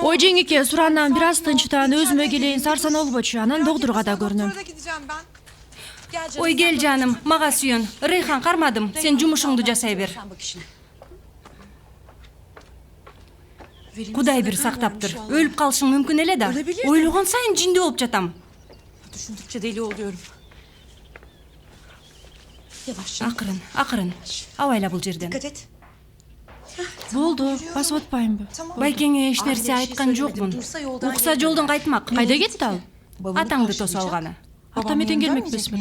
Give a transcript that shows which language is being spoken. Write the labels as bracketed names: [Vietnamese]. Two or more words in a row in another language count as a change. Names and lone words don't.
[Kyrgyz] Ой жеңеке, суранан бир аз тынчтан өзүмө келейин, сарсан болбочу. Анан доктурга да көрүнөм. Ой, кел жаным, мага сүйөн. Рейхан, кармадым. Сен жумушуңду жасай бер. Кудай бир сактаптыр. Өлүп калышың мүмкүн эле да. Ойлогон сайын жинди болуп жатам. [Turkish] Düşündükçe deli oluyorum. [Kyrgyz] Акырын. Абайла бул жерден. Болду, басып атпайынбы? Байкеңе эч нерсе айткан жокмун. Укса жолдон кайтмак. Кайда кетти ал? Атаңды тосуп алганы. Атам эртең келмекпесмин.